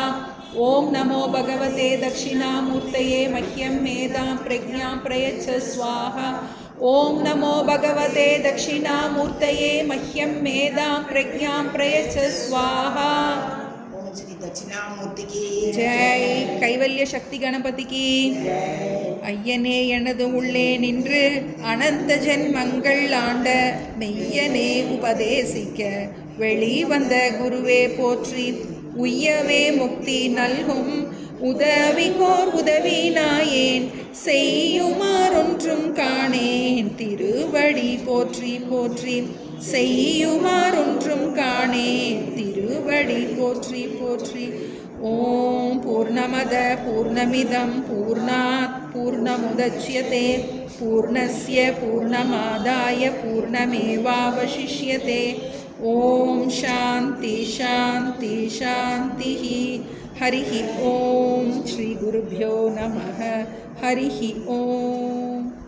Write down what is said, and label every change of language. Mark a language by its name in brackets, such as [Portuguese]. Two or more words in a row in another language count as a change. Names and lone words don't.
[Sanskrit] ॐ नमो भगवते दक्षिणामूर्तये मह्यं मेधां प्रज्ञां प्रयच्छ स्वाहा। ॐ नमो भगवते दक्षिणामूर्तये मह्यं मेधां प्रज्ञां प्रयच्छ स्वाहा। [Hindi] ओम श्री दक्षिणामूर्ति की जय। [Tamil] கைவல்ய சக்தி கணபதிக்கு ஐயனே எனது உள்ளே நின்று அனந்த ஜென்மங்கள் ஆண்ட மெய்யனே உபதேசிக்க வெளிவந்த குருவே போற்றி. உய்யவே முக்தி நல்கும் உதவிகோர் உதவி நாயேன் செய்யுமாறொன்றும் காணேன் திருவடி போற்றி போற்றி. செய்யுமாறொன்றும் காணேன் திருவடி போற்றி போற்றி. [Sanskrit] ओम् पूर्णमदः पूर्णमिदं पूर्णात् पूर्णमुदच्यते पूर्णस्य पूर्णमादाय पूर्णमेवावशिष्यते. ओम् शान्तिः शान्तिः शान्तिः. हरिः ओम्। श्री गुरुभ्यो नमः. हरिः ओम्.